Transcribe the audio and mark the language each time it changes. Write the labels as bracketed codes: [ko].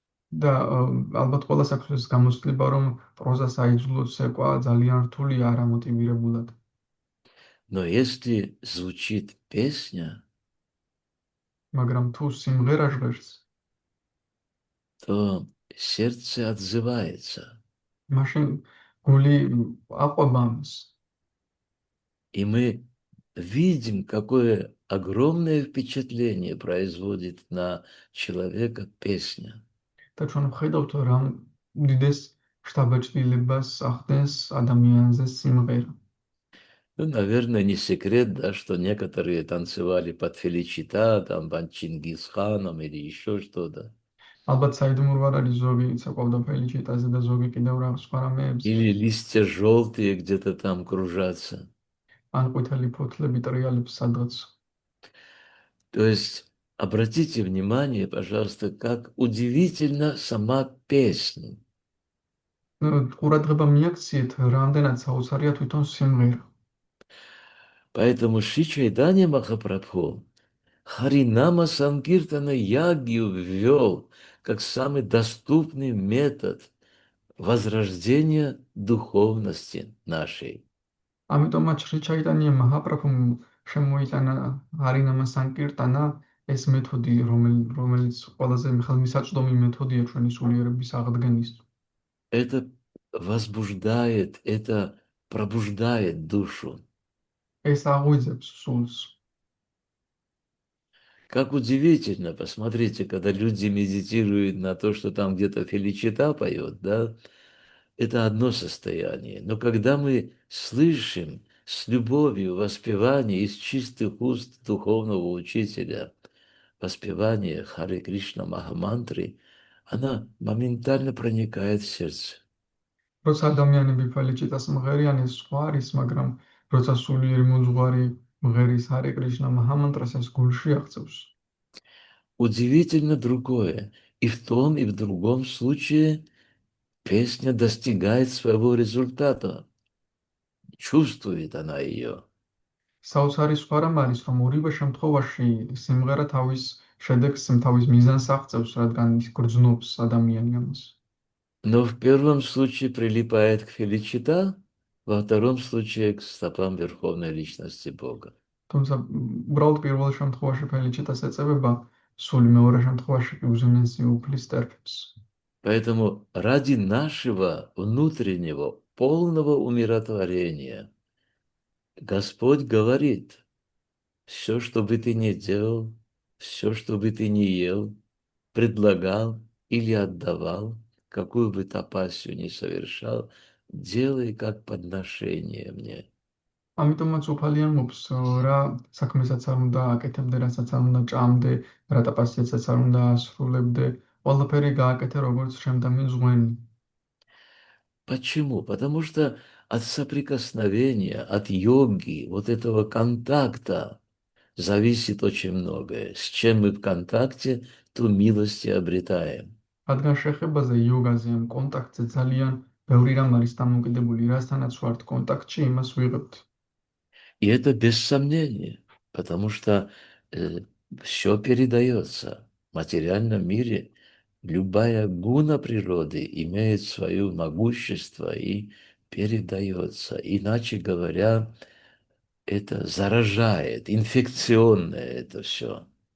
[ka] და ალბათ ყველას აქვს ეს გამოცდილება, რომ პროზას აიძულოს ეკვა ძალიან რთულია არამოტივირებულად. [ru] Но если звучит песня, [ka] მაგრამ თუ სიმღერა ჟღერს, [ru] то сердце отзывается. [ka] მაშინ გული აყვება ამას. [ru] И мы видим, какое огромное впечатление производит на человека песня. [ka] და ჩვენ ვხედავთ, რომ უდიდეს შთაბეჭდილებას ახდენს ადამიანზე სიმღერა. [ru] Ну, наверное, не секрет, да, что некоторые танцевали под Феличита, там, под Чингисханом или еще что-то. [ka] ალბათ საიდუმლო არ არის, ზოგი ცეკვავდა ფელიჩიტაზე და ზოგი კიდევ რაღაც სხვა რამეებზე. [ru] Или листья желтые где-то там кружатся. [ka] ან ყვითელი ფოთლები ტრიალებს სადღაც. [ru] То есть обратите внимание, пожалуйста, как удивительна сама песня. [ka] ყურადღება მიაქციეთ, რამდენად საოცარია თვითონ სიმღერა. [ru] Поэтому Шри Чайтанья Махапрабху Харинама Санкиртана Ягью ввел как самый доступный метод возрождения духовности нашей. [ka] ამიტომაც შრი ჩაიტანია მაჰაპრაბჰუმ შემოიტანა არინამა სანკირტანა ეს მეთოდი, რომელიც ყველაზე ხელმისაწვდომი მეთოდია ჩვენი სულიერების აღდგენის. [ru] Это возбуждает, это пробуждает душу. [ka] ეს აღვიძებს სულს. [ru] Как удивительно, посмотрите, когда люди медитируют на то, что там где-то Феличита поет, да, это одно состояние. Но когда мы слышим с любовью воспевание из чистых уст духовного учителя, воспевание Харе Кришна Махамантры, она моментально проникает в сердце. [ka] როცა ადამიანები ფელიჩიტას მღერიან, ეს სხვა არის, მაგრამ როცა სულიერი მოძღვარი მღერის ჰარე კრიშნა მაჰამანტრას, ეს გულში აღწევს. [ru] Удивительно другое. И в том, и в другом случае песня достигает своего результата. Чувствует она ее. [ka] საოცარი სხვა რამ არის, რომ ორივე შემთხვევაში სიმღერა თავის შედეგს, თავის მიზანს აღწევს, რადგან ის გრძნობს ადამიანი ამას. [ru] Но в первом случае прилипает к Феличита, во втором случае к стопам Верховной Личности Бога. [ka] თუმცა უბრალოდ პირველ შემთხვევაში ფელიჩიტას ეწევება, სული მეორე შემთხვევაში კი უზენაესი უფლის ტერფებს. [ru] Поэтому ради нашего внутреннего полного умиротворения Господь говорит, все, что бы ты ни делал, все, что бы ты ни ел, предлагал или отдавал, какую бы тапасию ни совершал, делай как подношение мне. [ka] ამიტომაც უფალი ამბობს, რა საქმესაც არ უნდა აკეთებდე, რასაც არ უნდა ჭამდე, რა ტაპასიაცაც არ უნდა ასრულებდე, ყველაფერი გააკეთე როგორც შემდამი. [ru] Почему? Потому что от соприкосновения, от йоги, вот этого контакта зависит очень многое. С чем мы в контакте, ту милость и обретаем. [ka] რადგან შეხებაზე, იოგაზე, ამ კონტაქტზე ძალიან ბევრი რამ არის დამოკიდებული, რასთანაც ვართ კონტაქტში, იმას ვიღებთ. [ru] И это без сомнения, потому что все передается. В материальном мире любая гуна природы имеет свое могущество и передается. Иначе говоря, это заражает, инфекционное это все.